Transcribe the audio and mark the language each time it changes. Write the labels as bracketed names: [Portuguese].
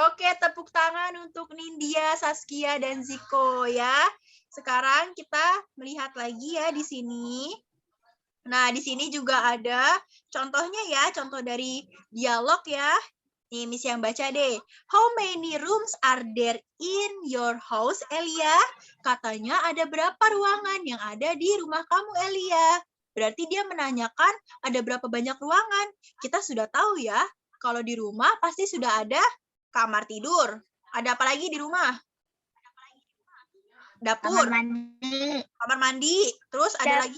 [Indonesian] Oke, tepuk tangan untuk Nindya, Saskia, dan Ziko ya. Sekarang kita melihat lagi ya di sini. Nah, di sini juga ada contohnya ya, contoh dari dialog ya. Nih, Miss yang baca deh. [English] How many rooms are there in your house, Elia? [Indonesian] Katanya ada berapa ruangan yang ada di rumah kamu, Elia? Berarti dia menanyakan ada berapa banyak ruangan. Kita sudah tahu ya, kalau di rumah pasti sudah ada kamar tidur. Ada apa lagi di rumah? Dapur. Kamar mandi. Terus ada lagi?